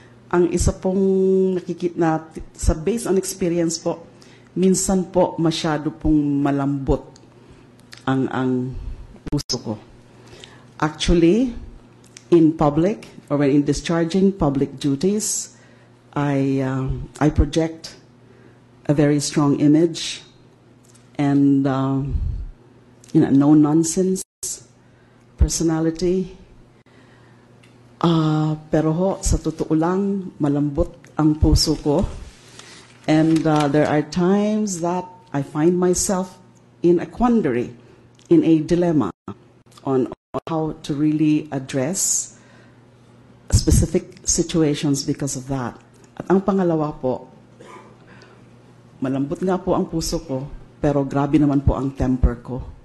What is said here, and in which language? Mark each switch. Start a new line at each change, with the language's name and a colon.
Filipino: Ang isa pong nakikita sa
English: based on experience
Filipino: po, minsan po masyado pong malambot ang puso ko.
English: Actually, in public or when in discharging public duties, I project a very strong image and no nonsense personality.
Filipino: Pero ho, sa totoo lang, malambot ang puso ko.
English: And there are times that I find myself in a quandary, in a dilemma on how to really address specific situations because of that.
Filipino: At ang pangalawa po, malambot nga po ang puso ko, pero grabe naman po ang temper ko.